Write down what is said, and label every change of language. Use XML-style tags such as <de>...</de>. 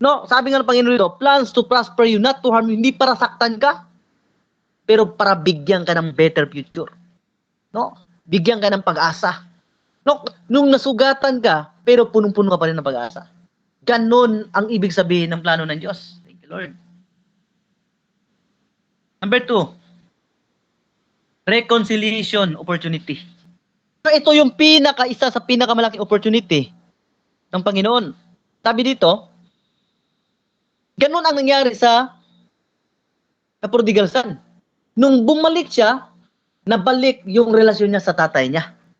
<tl>Sabi nga ng Panginoon dito,</tl> <en>plans to prosper you, not to harm you.</en> <tl>Hindi para saktan ka, pero para bigyan ka ng</tl> <en>better future.</en> <tl>Bigyan ka ng pag-asa. Nung nasugatan ka, pero punong-puno ka pa rin ng pag-asa. Ganon ang ibig sabihin ng plano ng Diyos.</tl> <en>Thank you, Lord. Number 2, reconciliation opportunity.</en> <tl>So ito yung isa sa pinakamalaking opportunity ng Panginoon. Sabi dito, ganon ang nangyari sa prodigal son. Nung bumalik siya, nabalik yung relasyon niya sa tatay niya.</tl>